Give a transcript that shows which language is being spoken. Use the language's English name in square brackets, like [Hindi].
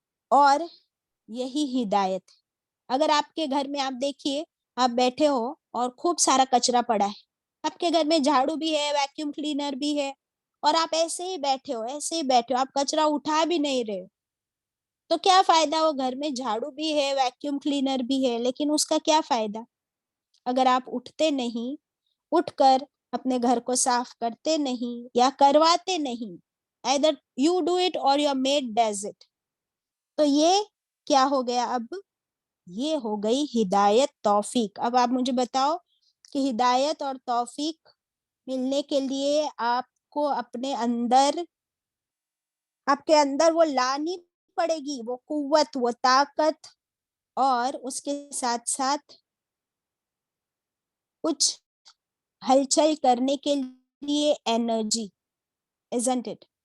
[Urdu] اور یہی ہدایت ہے. اگر آپ کے گھر میں آپ دیکھیے, آپ بیٹھے ہو اور خوب سارا کچرا پڑا ہے, آپ کے گھر میں جھاڑو بھی ہے, ویکیوم کلینر بھی ہے, اور آپ ایسے ہی بیٹھے ہو, آپ کچرا اٹھا بھی نہیں رہے ہو, تو کیا فائدہ؟ وہ گھر میں جھاڑو بھی ہے, ویکیوم کلینر بھی ہے, لیکن اس کا کیا فائدہ اگر آپ اٹھتے نہیں, اٹھ کر اپنے گھر کو صاف کرتے نہیں یا کرواتے نہیں. [English] either you do it or your maid does it. [Urdu] تو یہ کیا ہو گیا؟ اب یہ ہو گئی ہدایت, توفیق. اب آپ مجھے بتاؤ کہ ہدایت اور توفیق ملنے کے لیے آپ کو اپنے اندر, آپ کے اندر وہ لانی پڑے گی, وہ قوت, وہ طاقت, اور اس کے ساتھ ساتھ کچھ ہلچل کرنے کے لیے انرجی, [English] isn't it?